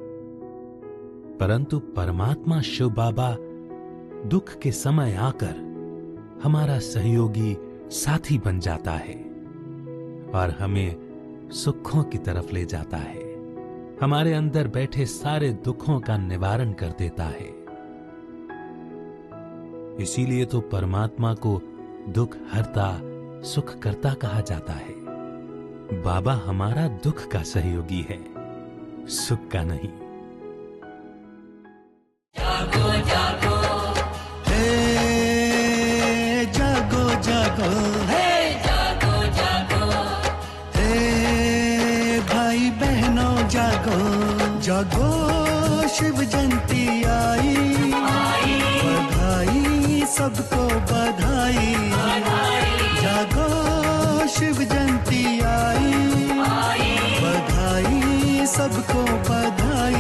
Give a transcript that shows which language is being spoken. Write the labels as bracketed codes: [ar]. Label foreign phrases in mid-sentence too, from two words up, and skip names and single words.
[hi] परंतु परमात्मा शिव बाबा दुख के समय आकर हमारा सहयोगी साथी बन जाता है और हमें सुखों की तरफ ले जाता है, हमारे अंदर बैठे सारे दुखों का निवारण कर देता है। इसीलिए तो परमात्मा को दुख हरता सुख करता कहा जाता है। बाबा हमारा दुख का सहयोगी है, सुख का नहीं। जागो जागो हे जागो जागो हे जागो जागो हे भाई बहनों जागो जागो, शिव जयंती आई बधाई सबको बधाई, जागो शिव जयंती आई बधाई सबको बधाई।